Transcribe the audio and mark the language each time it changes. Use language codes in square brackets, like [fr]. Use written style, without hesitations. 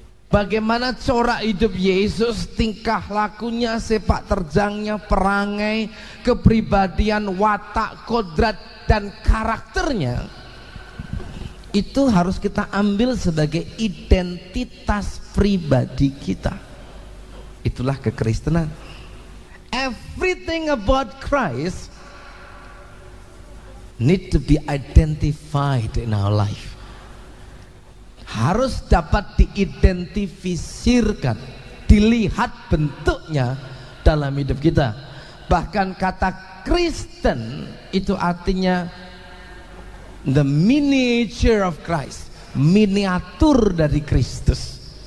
[id] Bagaimana corak hidup Yesus, tingkah lakunya, sepak terjangnya, perangai, kepribadian, watak, kodrat, dan karakternya, itu harus kita ambil sebagai identitas pribadi kita. Itulah kekristenan. [en] Everything about Christ need to be identified in our life. [id] Harus dapat diidentifikasikan, dilihat bentuknya dalam hidup kita. Bahkan kata Kristen itu artinya [en] the miniature of Christ, [id] miniatur dari Kristus.